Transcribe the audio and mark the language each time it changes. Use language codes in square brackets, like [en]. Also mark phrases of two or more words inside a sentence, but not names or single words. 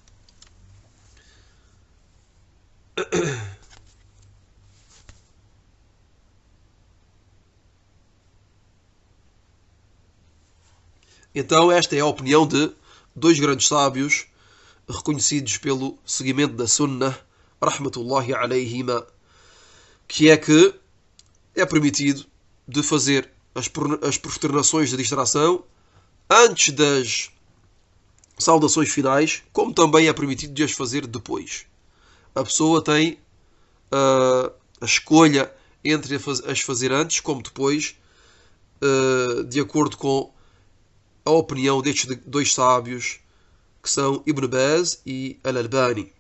[pt] Então esta é a opinião de 2 grandes sábios reconhecidos pelo seguimento da Sunnah, [ar] رحمة الله عليهما, [pt] que é que é permitido de fazer as prosternações de distração antes das saudações finais, como também é permitido de as fazer depois. A pessoa tem a escolha entre as fazer antes como depois, de acordo com a opinião destes 2 sábios, que são Ibn Baz e Al-Albani.